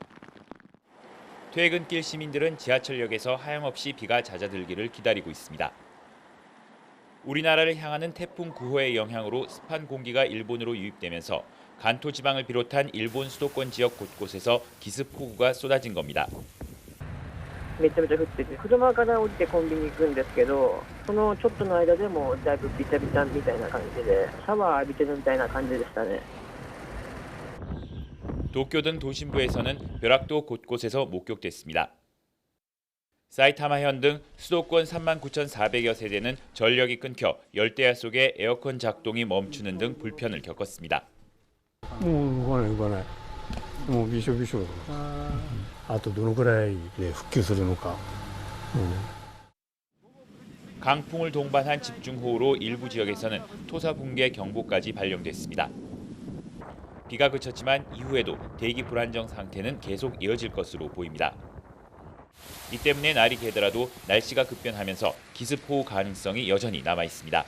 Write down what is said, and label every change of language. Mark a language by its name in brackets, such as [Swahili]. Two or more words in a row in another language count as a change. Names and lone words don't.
[Korean] 퇴근길 시민들은 지하철역에서 하염없이 비가 잦아들기를 기다리고 있습니다. 우리나라를 향하는 태풍 9호의 영향으로 습한 공기가 일본으로 유입되면서 간토 지방을 비롯한 일본 수도권 지역 곳곳에서 기습 폭우가 쏟아진 겁니다. [Japanese] めちゃめちゃ降ってて、車から降りてコンビニ行くんですけど、そのちょっとの間でもうだいぶビチャビチャみたいな感じで、シャワー浴びてるみたいな感じでしたね。 [Korean] 도쿄 등 도심부에서는 벼락도 곳곳에서 목격됐습니다. 사이타마현 등 수도권 39,400여 세대는 전력이 끊겨 열대야 속에 에어컨 작동이 멈추는 등 불편을 겪었습니다. [Japanese] もう動かない。もうびしょびしょ。あとどのくらいで復旧するのか。 [Korean] 강풍을 동반한 집중호우로 일부 지역에서는 토사 붕괴 경보까지 발령됐습니다. 비가 그쳤지만 이후에도 대기 불안정 상태는 계속 이어질 것으로 보입니다. 이 때문에 날이 개더라도 날씨가 급변하면서 기습호우 가능성이 여전히 남아 있습니다.